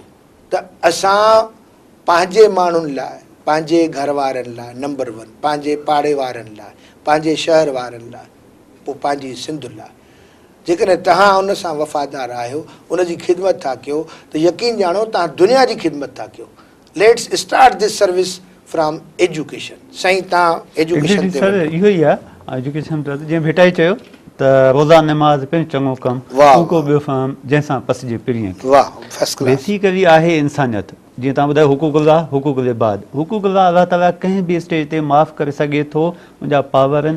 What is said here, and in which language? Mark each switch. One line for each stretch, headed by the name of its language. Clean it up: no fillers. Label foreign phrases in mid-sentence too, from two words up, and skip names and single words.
Sindhi: त असां पंहिंजे माण्हुनि लाइ, पंहिंजे घर वारनि लाइ, नंबर 1 पंहिंजे पाड़े वारनि लाइ, पंहिंजे शहर वारनि लाइ, पोइ पंहिंजी सिंध लाइ, जेकॾहिं तव्हां उन सां वफ़ादार आहियो, उनजी ख़िदमत था कयो, त यकीन ॼाणो तव्हां दुनिया जी ख़िदमत था कयो।
English: Let's start this service from education.
Sindhi: साईं तव्हां एजुकेशन ते इहो ई आहे एजुकेशन त जीअं भेटाई चयो त रोज़ा नमाज़ पहिरियों चङो कमु, को ॿियो फहम जंहिंसां पसिजे पिरीअ खे। वाह,
English: first class.
Sindhi: बेसिकली आहे इंसानियत। जीअं तव्हां ॿुधायो हुकूकुल्लाह,
Arabic: حقوق العباد,
Sindhi: हुकूकुल्लाह
Arabic: الله تعالى
Sindhi: कंहिं बि स्टेज ते माफ़ु करे सघे थो, मुंहिंजा पावर आहिनि।